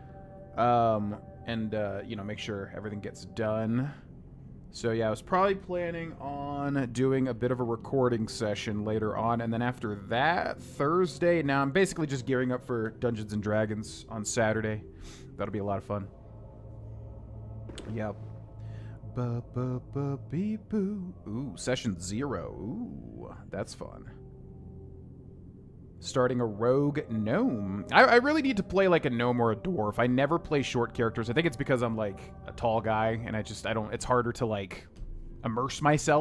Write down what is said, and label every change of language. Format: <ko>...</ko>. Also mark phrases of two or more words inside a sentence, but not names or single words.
<en>You know, make sure everything gets done. So yeah, I was probably planning on doing a bit of a recording session later on, and then after that, Thursday, now I'm basically just gearing up for Dungeons & Dragons on Saturday. That'll be a lot of fun. Yep. Ba-ba-ba-bee-boo. Ooh, session 0. Ooh, that's fun. Starting a rogue gnome. I really need to play like a gnome or a dwarf. I never play short characters. I think it's because I'm like a tall guy and it's harder to like immerse myself.</en>